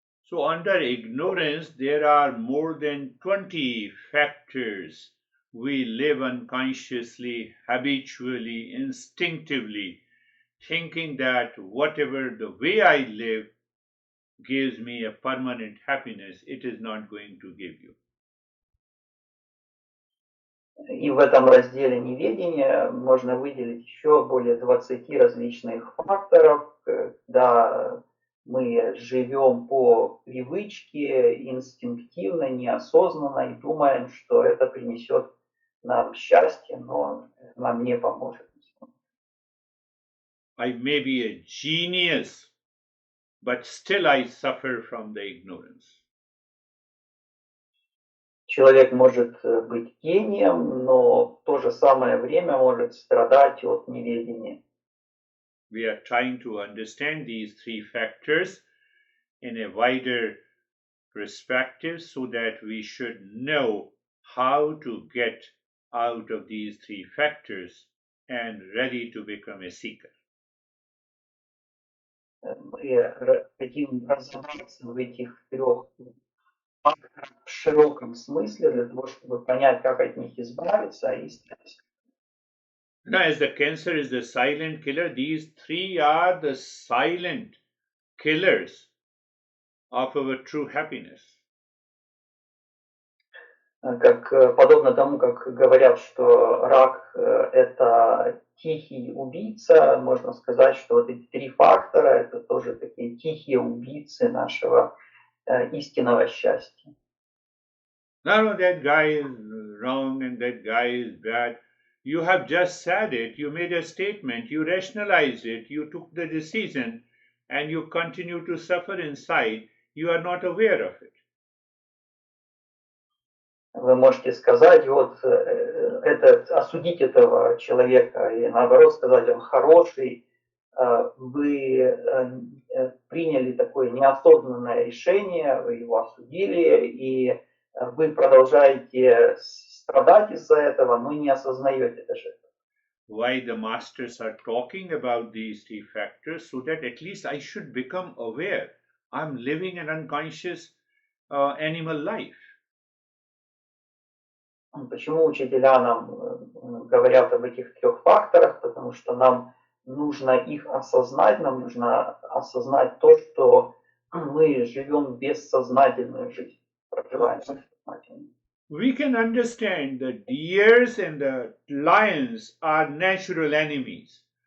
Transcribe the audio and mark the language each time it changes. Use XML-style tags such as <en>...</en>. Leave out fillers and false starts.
<en>So, under ignorance, there are more than 20 factors. We live unconsciously, habitually, instinctively, thinking that whatever the way I live gives me a permanent happiness, it is not going to give you.</en> <ru>И в этом разделе неведения можно выделить еще более 20 различных факторов, когда мы живем по привычке, инстинктивно, неосознанно и думаем, что это принесет нам счастье, но это нам не поможет.</ru> <en>I may be a genius, but still I suffer from the ignorance.</en> <ru>Человек может быть гением, но в то же самое время может страдать от неведения.</ru> <en>We are trying to understand these three factors in a wider perspective so that we should know how to get out of these three factors and ready to become a seeker.</en> <ru>Мы хотим разобраться в этих трех факторах в широком смысле для того, чтобы понять, как от них избавиться и стать.</ru> <en>Now, as the cancer is the silent killer, these three are the silent killers of our true happiness.</en> <ru>Как подобно тому, как говорят, что рак это тихий убийца, можно сказать, что вот эти три фактора это тоже такие тихие убийцы нашего истинного счастья.</ru> <en>No, that guy is wrong and that guy is bad. You have just said it, you made a statement, you rationalized it, you took the decision, and you continue to suffer inside. You are not aware of it.</en> <ru>Вы можете сказать, вот осудить этого человека и наоборот сказать, он хороший. Вы приняли такое неосознанное решение, вы его осудили, и вы продолжаете страдать из-за этого, но не осознаете даже.</ru> <en>Why the masters are talking about these three factors, so that at least I should become aware. I'm living an unconscious animal life.</en> <ru>Почему учителя нам говорят об этих трех факторах? Потому что нам нужно их осознать, нам нужно осознать то, что мы живем бессознательную жизнь, проживаем бессознательную.</ru> <en>We can understand the deers and the lions are natural enemies.</en>